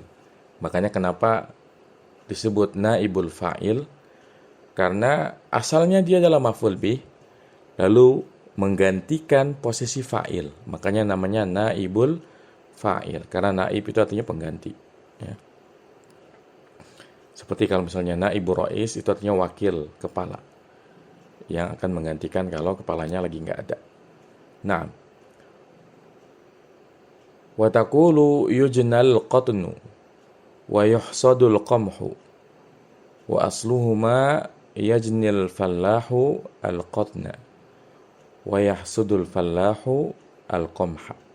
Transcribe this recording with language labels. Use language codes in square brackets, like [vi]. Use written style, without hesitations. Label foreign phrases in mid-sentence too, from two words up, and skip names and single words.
[id] Makanya kenapa disebut [ar] نائب الفاعل, [id] karena asalnya dia adalah [ar] مفعول به [id] lalu menggantikan posisi fa'il, makanya namanya [ar] نائب الفاعل, [id] karena naib itu artinya pengganti ya. Seperti kalau misalnya [ar] نائب الرئيس [id] itu artinya wakil kepala yang akan menggantikan kalau kepalanya lagi nggak ada. Nah, [ar] وتقول يجنى القطن ويحصد القمح وأصلهما يجني الفلاح القطن ويحصد الفلاح القمح.